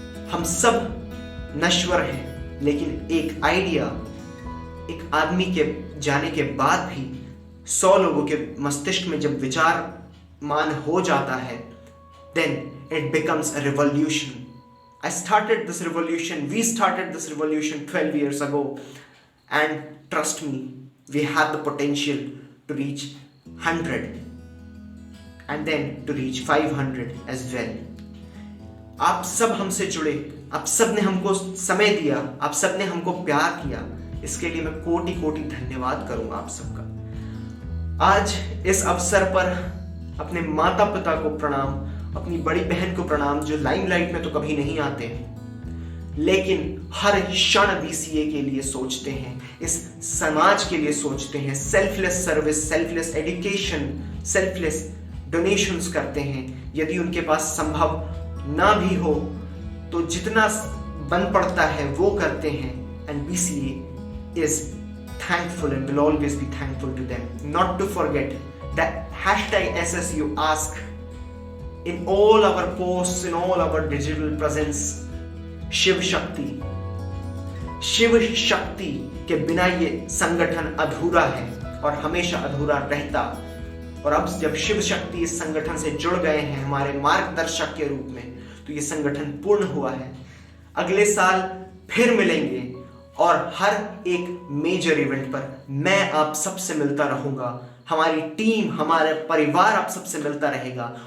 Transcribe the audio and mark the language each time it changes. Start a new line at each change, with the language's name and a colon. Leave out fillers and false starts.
Hindi: हम सब नश्वर हैं, लेकिन एक आइडिया, एक आदमी के जाने के बाद भी 100 लोगों के मस्तिष्क में जब विचारमान हो जाता है,
English: then it becomes a revolution. I started this revolution, we started this revolution 12 years ago, and trust me, we have the potential to reach 100 and then to reach 500 as well.
Hindi: आप सब हमसे जुड़े, आप सब ने हमको समय दिया, आप सब ने हमको प्यार किया, इसके लिए मैं कोटि कोटि धन्यवाद करूंगा आप सबका। आज इस अवसर पर अपने माता पिता को प्रणाम, अपनी बड़ी बहन को प्रणाम, जो लाइमलाइट में तो कभी नहीं आते लेकिन हर क्षण BCA के लिए सोचते हैं, इस समाज के लिए सोचते हैं, selfless service, selfless education, selfless donations करते हैं। यदि उनके पास संभव ना भी हो तो जितना बन पड़ता है वो करते हैं,
English: and BCA is thankful and will always be thankful to them. Not to forget that #SS you ask in all our posts, in all our digital presence, Shiv Shakti.
Hindi: Shiv Shakti के बिना ये संगठन अधूरा है और हमेशा अधूरा रहता। और अब जब शिव शक्ति इस संगठन से जुड़ गए हैं हमारे मार्गदर्शक के रूप में, तो ये संगठन पूर्ण हुआ है। अगले साल फिर मिलेंगे और हर एक मेजर इवेंट पर मैं आप सबसे मिलता रहूंगा, हमारी टीम, हमारे परिवार आप सबसे मिलता रहेगा।